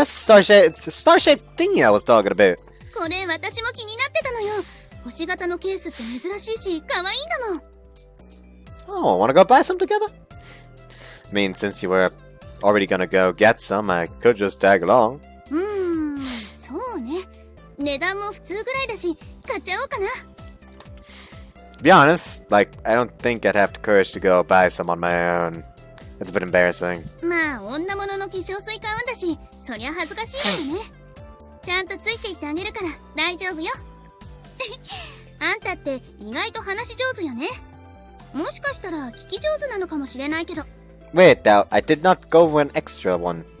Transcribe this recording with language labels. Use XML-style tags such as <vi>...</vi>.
<en>That's the star-shaped thingy I was talking about.</en> <ja>これ私も気になってたのよ。星型のケースって珍しいし可愛いんだもん。</ja> <en>Oh, wanna go buy some together? I mean, since you were already gonna go get some, I could just tag along.</en> <ja>そうね。値段も普通ぐらいだし、買っちゃおうかな。</ja> <en>To be honest, like, I don't think I'd have the courage to go buy some on my own. It's a bit embarrassing.</en> <ja>まあ、女物の化粧水買うんだし、そりゃ恥ずかしいわよね。ちゃんとついていってあげるから大丈夫よ。あんたって意外と話し上手よね。もしかしたら聞き上手なのかもしれないけど。</ja> <en>Wait, now, I did not go for an extra one.</en>